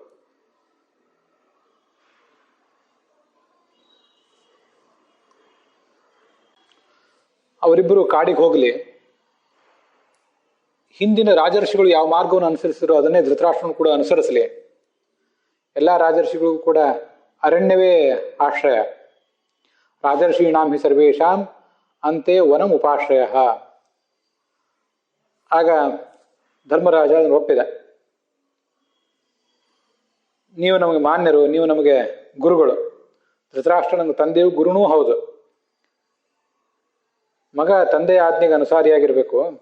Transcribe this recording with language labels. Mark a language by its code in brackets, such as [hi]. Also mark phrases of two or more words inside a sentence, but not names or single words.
[kn] ಅವರಿಬ್ಬರು ಕಾಡಿಗೆ ಹೋಗಲಿ, ಹಿಂದಿನ ರಾಜರ್ಷಿಗಳು ಯಾವ ಮಾರ್ಗವನ್ನು ಅನುಸರಿಸಿದ್ರು ಅದನ್ನೇ ಧೃತರಾಷ್ಟ್ರನು ಕೂಡ ಅನುಸರಿಸಲಿ. ಎಲ್ಲ ರಾಜರ್ಷಿಗಳಿಗೂ ಕೂಡ ಅರಣ್ಯವೇ ಆಶ್ರಯ. [sa] ರಾಜರ್ಷೀಣಾಂ ಹಿ ಸರ್ವೇಷಾಂ ಅಂತೆ ವನಂ ಉಪಾಶ್ರಯ. [kn] ಆಗ ಧರ್ಮರಾಜ ಅದನ್ನು ಒಪ್ಪಿದ. ನೀವು ನಮಗೆ ಮಾನ್ಯರು, ನೀವು ನಮಗೆ ಗುರುಗಳು. ಧೃತರಾಷ್ಟ್ರ ನನ್ನ ತಂದೆಯು ಗುರುನೂ ಹೌದು. ಮಗ ತಂದೆಯ ಆಜ್ಞೆಗೆ ಅನುಸಾರಿಯಾಗಿರ್ಬೇಕು.